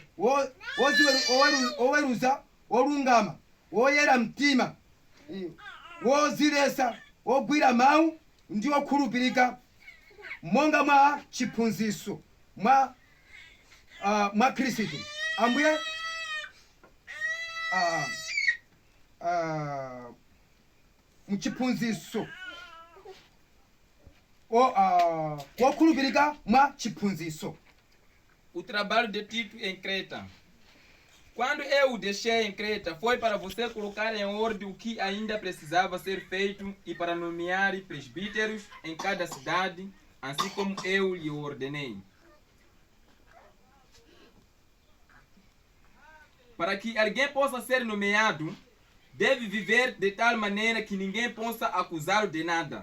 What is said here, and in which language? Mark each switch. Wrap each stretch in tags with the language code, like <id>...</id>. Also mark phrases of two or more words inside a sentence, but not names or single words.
<ny>oweruza wolungama woyera mtima wozilesa wogwira mawu ndi wokhulupirika monga mwa chiphunzitso mwa Khristu ambuye mchiphunzitso wokhulupirika mwa chiphunzitso.</ny> <pt>O trabalho de Tito em Creta. Quando eu o deixei em Creta, foi para você colocar em ordem o que ainda precisava ser feito e para nomear presbíteros em cada cidade, assim como eu lhe ordenei. Para que alguém possa ser nomeado, deve viver de tal maneira que ninguém possa acusá-lo de nada.</pt>